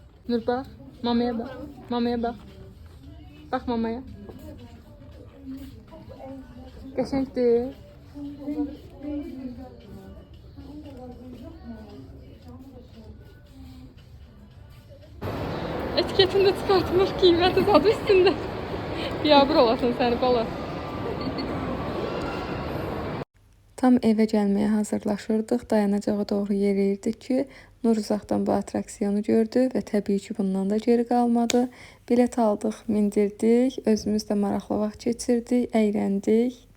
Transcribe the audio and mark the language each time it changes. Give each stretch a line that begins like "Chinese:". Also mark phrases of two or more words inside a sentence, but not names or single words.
Turkish: Nur bak. Mamaya bak. Mamaya bak. Bak mamaya.
Azerbaijani: Qəşəngdir.
Turkish: Etiketini de çıkartmış,
Azerbaijani: kıyməti adı üstündə. Biabır olasın səni bala. Tam evə gəlməyə hazırlaşırdıq. Dayanacağa doğru yeriyirdik ki, Nur uzaqdan bu atraksiyonu gördü və təbii ki, bundan da geri qalmadı. Bilet aldıq, mindirdik, özümüz də maraqlı vaxt keçirdik, əyləndik.